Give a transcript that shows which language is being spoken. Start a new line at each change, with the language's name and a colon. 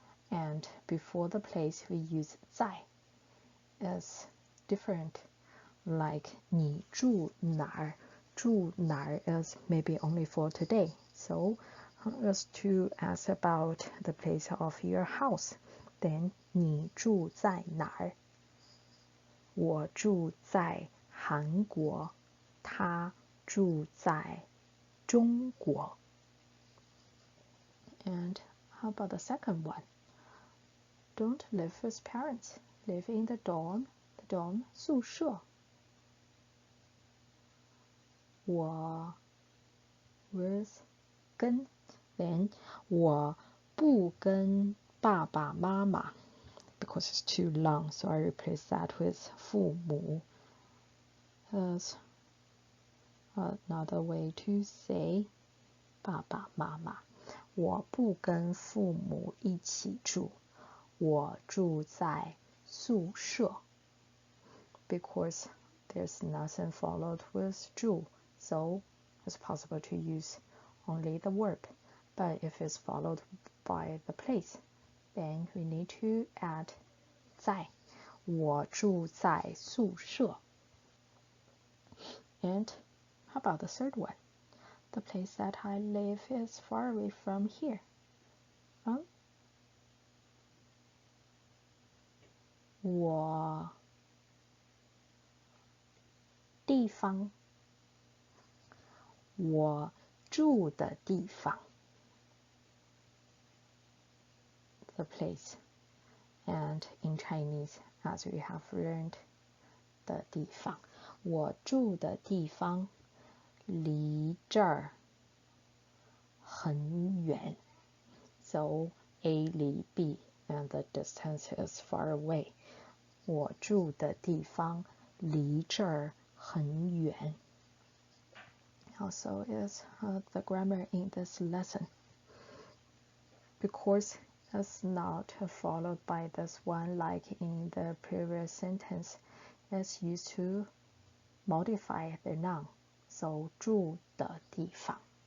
English: And before the place, we use 在.It's different. Like 你住哪儿?住哪儿 is maybe only for today. So, as to ask about the place of your house, then 你住在哪儿?
Chinese: 我住在韩国，他住在中国。
English: And how about the second one? Don't live with parents. Live in the dorm. The dorm 宿舍。我 with 跟 then 我不跟爸爸妈妈 because it's too long, so I replace that with 父母 as another way to say 爸爸妈妈。
Chinese: 我不跟父母一起住，我住在宿舍。
English: Because there's nothing followed with 住, so it's possible to use only the verb. But if it's followed by the place, then we need to add 在。
Chinese: 我住在宿舍。
English: And how about the third one? The place that I live is far away from here.
Chinese: 我地方，我住的地方。
English: The place.
Chinese: And in Chinese, as we have learned, 的地方，我住的地方离这儿很远。
English: So A 离 B, and the distance is far away.
Chinese: 我住的地方离这儿很远。
English: Also is the grammar in this lesson. Because it's not followed by this one like in the previous sentence. It's used to modify the noun.
Chinese: So 住的地方。